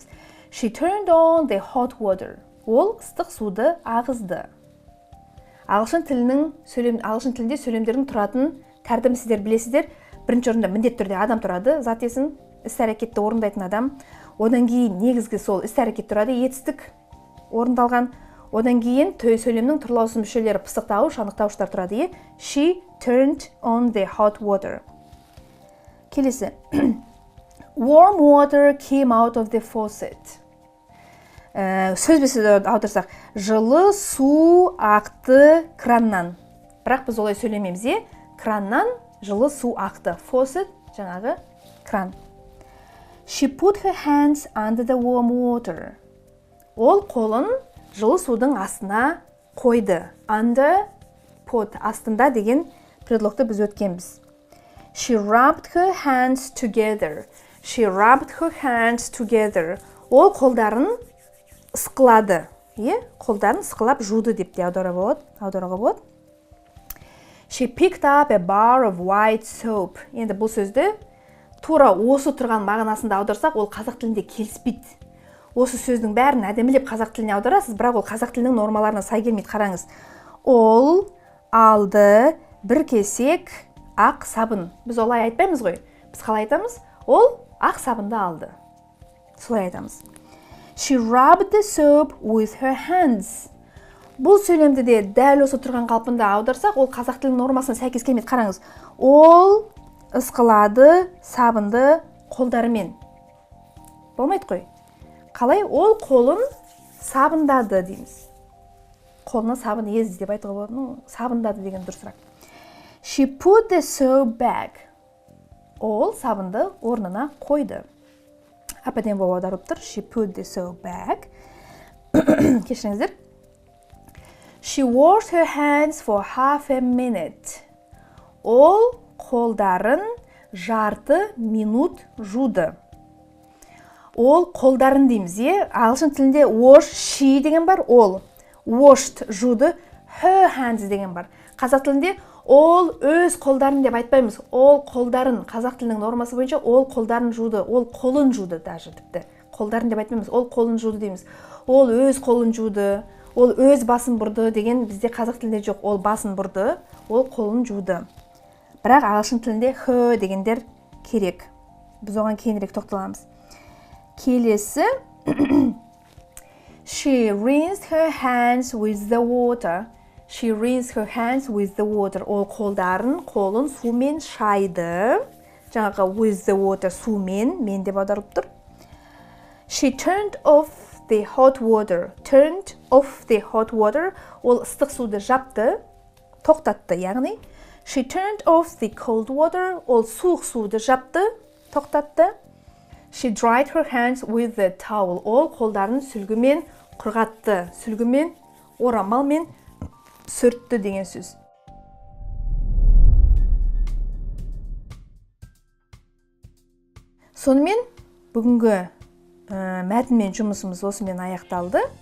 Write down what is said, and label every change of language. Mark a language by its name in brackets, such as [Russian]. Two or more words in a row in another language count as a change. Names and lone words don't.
[English] She turned on the hot water. [Kazakh] Ол ыстық суды ағызды. Ағылшын тілінде сөйлемдердің тұратын тәртібін сіздер білесіздер. Бірінші орында міндетті түрде адам тұрады, зат есім, іс-әрекетті орындайтын адам. Одан кейін негізгі сол іс-әрекет тұрады, етістік орындалған. Одан кейін сөйлемнің түрлі ауысым мүшелері пысықтауыш, анықтауыштар тұрады. [English] She turned on the hot water. [Kazakh] Келесі. [English] Warm water came out of the faucet. [Kazakh] Сөзбе-сөз аударсақ, жылы су ақты краннан. Бірақ біз олай сөйлемейміз, краннан жылы су ақты. Faucet жаңағы кран. [English] She put her hands under the warm water. [Kazakh] Ол қолын жылы судың астына қойды. [English] Under, put, [Kazakh] астында деген предлогты біз өткенбіз. [English] She rubbed her hands together. She rubbed her hands together. [Kazakh] Ол қолдарын ысқылады. Қолдарын ысқылап жуды деп те аударуға болады. [English] She picked up a bar of white soap. [Kazakh] Енді бұл сөзді тура осы тұрған мағынасында аударсақ, ол қазақ тілінде келіспейді. Осы сөздің бәрін әдемілеп қазақ тіліне аударасыз, бірақ ол қазақ тілінің нормаларына сай келмейді. Қараңыз. Ол алды бір кесек ақ сабын. Біз олай айтпаймыз ғой. Біз қалай айтамыз? Ол ақ сабынды алды. Солай айтамыз. [English] She rubbed the soap with her hands. [Kazakh] Бұл сөйлемді де дәл осы тұрған қалпында аударсақ, ол қазақ тілінің нормасына сәйкес келмейді. Қараңыз. Ол ысқылады сабынды қолдарымен. Болмайды қой. Қалай? Ол қолын сабындады дейміз. Қолына сабын езді деп айтуға болады. Сабындады деген дұрысырақ. [English] She put the soap back. [Kazakh] Ол сабынды орнына қойды. Ападен болып аударып тұр. [English] She put the soap back. Кешіріңіздер. She washed her hands for half a minute. [Kazakh] Ол қолдарын жарты минут жуды. Ол қолдарын дейміз, ағылшын тілінде [English] wash, she [Kazakh] деген бар, ол. Washed жуды, [English] her hands [Kazakh] деген бар. Қазақ тілінде ол өз қолдарын деп айтпаймыз. Ол қолдарын, қазақ тілінің нормасы бойынша ол қолдарын жуды, ол қолын жуды даже тіпті. Қолдарын деп айтпаймыз, ол қолын жуды дейміз. Ол өз қолын жуды, ол өз басын бұрды деген бізде қазақ тілінде жоқ. Ол басын бұрды, ол қолын жуды. Бірақ ағылшын тілінде her дегендер керек. Біз оған кейінірек тоқталамыз. Келесі. [English] She rinsed her hands with the water. She rinsed her hands with the water. [Kazakh] Ол қолын сумен шайды. Жаңағы [English] with the water [Kazakh] сумен, мен деп аударылып тұр. [English] She turned off the hot water. Turned off the hot water. [Kazakh] Ол ыстық суды жапты, тоқтатты, яғни. [English] She turned off the cold water. [Kazakh] Ол суық суды жапты, тоқтатты. [English] She dried her hands with the towel. [Kazakh] Ол қолдарын сүлгімен құрғатты. Сүлгімен, орамалмен сүртті деген сөз. Сонымен бүгінгі мәтінмен жұмысымыз осымен аяқталды.